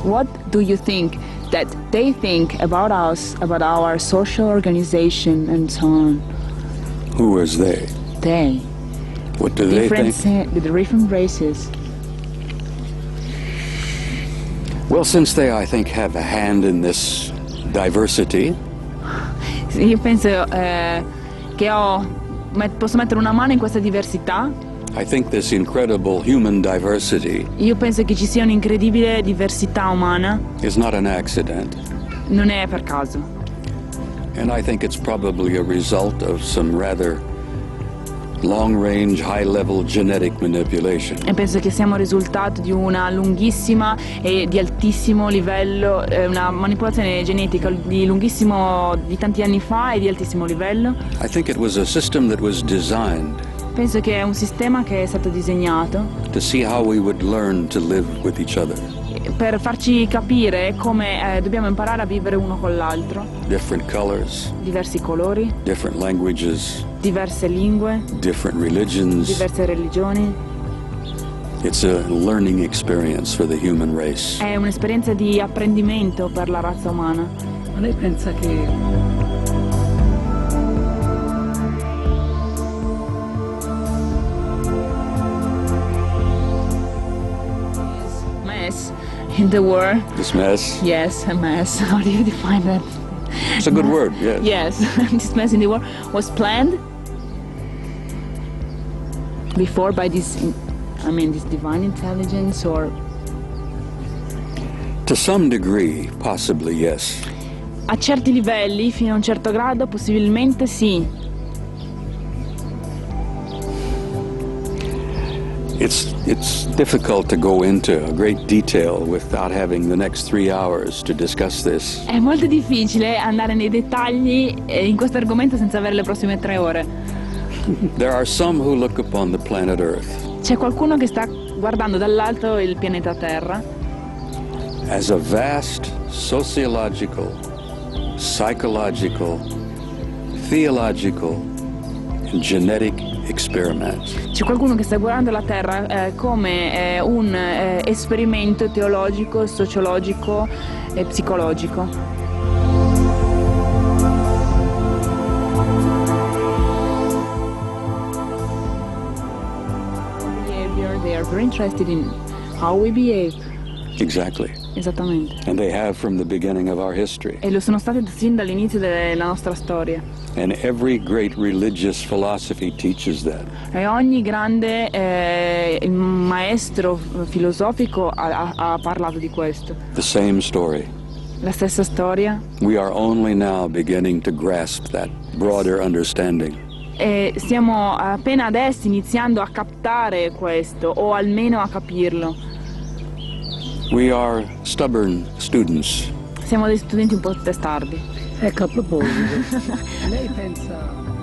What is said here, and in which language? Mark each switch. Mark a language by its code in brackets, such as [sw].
[en] What do you think that they think about us, about our social organization and so on? Who is they? They. What do they think? The different races. Well, since they, I think, have a hand in this diversity. [it] Io penso che posso mettere una mano in questa diversità. [en] I think this incredible human diversity [it] Io penso che ci sia un'incredibile diversità umana. [en] is not an accident. [it] Non è per caso. [en] And I think it's probably a result of some rather long-range, high-level genetic manipulation. [it] E penso che siamo il risultato di una lunghissima e di altissimo livello, una manipolazione genetica di tanti anni fa e di altissimo livello. [en] I think it was a system that was designed [it] Penso che è un sistema che è stato disegnato [en] to see how we would learn to live with each other. [it] per farci capire come dobbiamo imparare a vivere uno con l'altro. [en] Different colors, [it] Diversi colori, [en] different languages, [it] diverse lingue, [en] different religions. [it] diverse religioni. [en] It's a learning experience for the human race. [it] È un'esperienza di apprendimento per la razza umana. Ma lei pensa che [en] Mess in the war. This mess? Yes, a mess. How do you define that? It's a good word, yes. Yes, this mess in the war was planned before by this divine intelligence, or To some degree, possibly yes. [it] a certi livelli, fino a un certo grado, possibilmente sì. [en] It's difficult to go into a great detail without having the next 3 hours to discuss this. [it] È molto difficile andare nei dettagli in questo argomento senza avere le prossime 3 ore. [en] There are some who look upon the planet Earth [it] C'è qualcuno che sta guardando dall'alto il pianeta Terra [en] as a vast sociological, psychological, theological, and genetic experiment. [it] C'è qualcuno che sta guardando la Terra come un esperimento teologico, sociologico e psicologico. [en] They are very interested in how we behave. Exactly. [it] Esattamente. [en] And they have from the beginning of our history. [it] E lo sono state sin dall'inizio della nostra storia. [en] And every great religious philosophy teaches that. [it] E ogni grande maestro filosofico ha parlato di questo. [en] The same story. [it] La stessa storia. [en] We are only now beginning to grasp that broader understanding. [it] E stiamo appena adesso iniziando a captare questo, o almeno a capirlo. [en] We are stubborn students. [it] Siamo dei studenti un po' testardi. Ecco, a proposito, lei pensa...